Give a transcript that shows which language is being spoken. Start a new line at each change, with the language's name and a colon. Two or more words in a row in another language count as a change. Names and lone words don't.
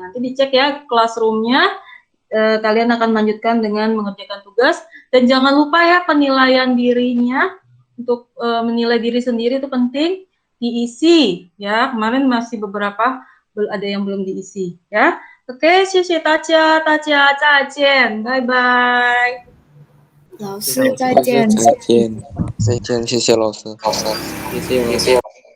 Indonesian: Nanti dicek ya classroom-nya, kalian akan melanjutkan dengan mengerjakan tugas, dan jangan lupa ya penilaian dirinya, untuk menilai diri sendiri itu penting, diisi ya, kemarin masih beberapa, ada yang belum diisi ya. Oke,
Chinese: 谢谢大家，大家再见，拜拜。老师再见。再见。再见，谢谢老师。谢谢老师。